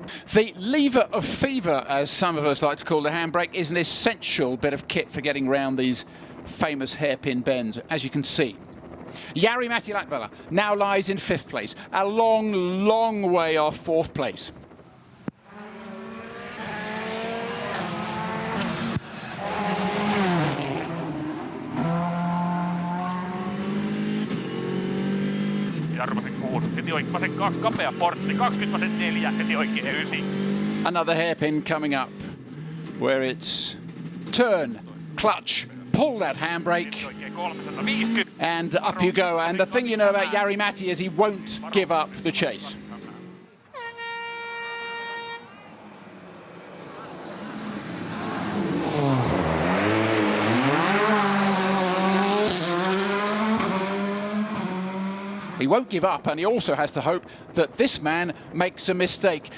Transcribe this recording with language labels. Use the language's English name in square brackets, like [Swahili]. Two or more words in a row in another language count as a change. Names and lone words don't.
[English] The lever of fever, as some of us like to call the handbrake, is an essential bit of kit for getting round these famous hairpin bends, as you can see. Jari-Matti Latvala now lies in 5th place, a long, long way off 4th place. [Finnish] Jarmosen 6, heti oikein vasen 2, kapea portti, 20 vasen 4, heti oikein 9. [English] Another hairpin coming up, where it's turn, clutch, pull that handbrake, and up you go. And the thing you know about Jari-Matti is he won't give up the chase. He won't give up, and he also has to hope that this man makes a mistake.